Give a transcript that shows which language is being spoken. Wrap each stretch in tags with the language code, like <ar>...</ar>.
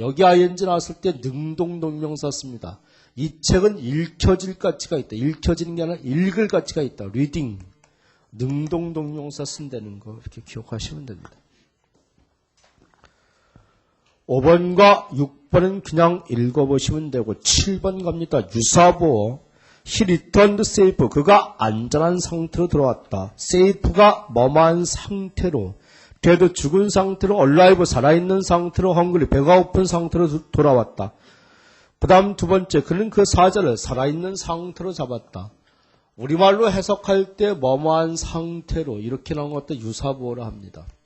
<ko>여기 ing 나왔을 때 능동 동명사 씁니다. 이 책은 읽혀질 가치가 있다. 읽혀지는 게 아니라 읽을 가치가 있다. reading. 능동 동명사 쓴다는 거 이렇게 기억하시면 됩니다. 5번과 6번은 그냥 읽어보시면 되고 7번 갑니다. 유사보어</ko> <en>He returned safe.</en> <ko>그가 안전한 상태로 돌아왔다. safe가 뭐뭐한 상태로, 걔도 죽은 상태로, alive 살아있는 상태로, hungry 배가 고픈 상태로 돌아왔다. 그 다음 두 번째, 그는 그 사자를 살아있는 상태로 잡았다. 우리말로 해석할 때 뭐뭐한 상태로 이렇게 나온 것도 유사보어라 합니다.</ko>